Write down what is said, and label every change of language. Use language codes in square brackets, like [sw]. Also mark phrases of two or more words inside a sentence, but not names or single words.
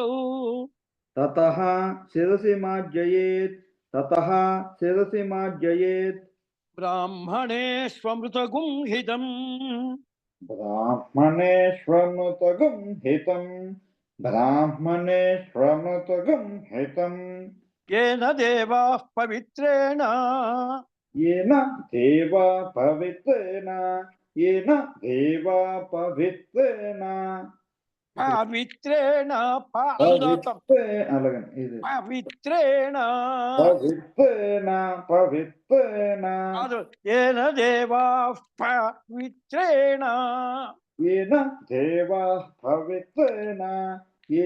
[sa] తతః శిరసి మార్జయేత్ తతః శిరసి మార్జయేత్ బ్రాహ్మణే స్వమృతగుం హితం బ్రాహ్మణేష్వమృతగుం హితం బ్రాహ్మణేష్వమృతగుం హితం येन देवाः पवित्रेण येन देवा पवित्रेण येन देवा पवित्रेण పవిత్రేణ అనుదాతం [te] అలాగే ఇది [sa] పవిత్రేణ పవిత్రేణ పవిత్రేణ కాదు ఏన దేవా పవిత్రేణ ఏన దేవా పవిత్రేణ ఏన